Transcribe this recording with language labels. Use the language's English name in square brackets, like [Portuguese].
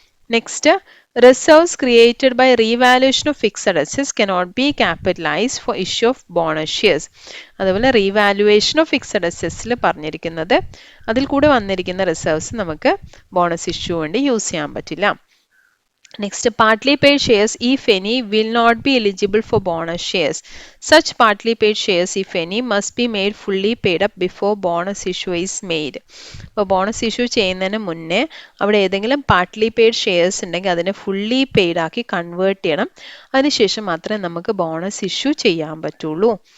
[English] Next, reserves created by revaluation of fixed assets cannot be capitalised for issue of bonus shares. [Malayalam] അതുപോലെ revaluation of fixed അസെറ്റ്സിൽ പറഞ്ഞിരിക്കുന്നത് അതിൽ കൂടെ വന്നിരിക്കുന്ന reserves നമുക്ക് bonus issue വേണ്ടി use ചെയ്യാൻ പറ്റില്ല. [English] Next, partly paid shares, if any, will not be eligible for bonus shares. Such partly paid shares, if any, must be made fully paid up before bonus issue is made. [Malayalam] അപ്പോൾ bonus issue ചെയ്യുന്നതിന് മുന്നേ അവിടെ ഏതെങ്കിലും partly paid shares ഉണ്ടെങ്കിൽ അതിനെ fully paid ആക്കി convert ചെയ്യണം. അതിനുശേഷം മാത്രമേ നമുക്ക് ബോണസ് ഇഷ്യൂ ചെയ്യാൻ പറ്റുള്ളൂ.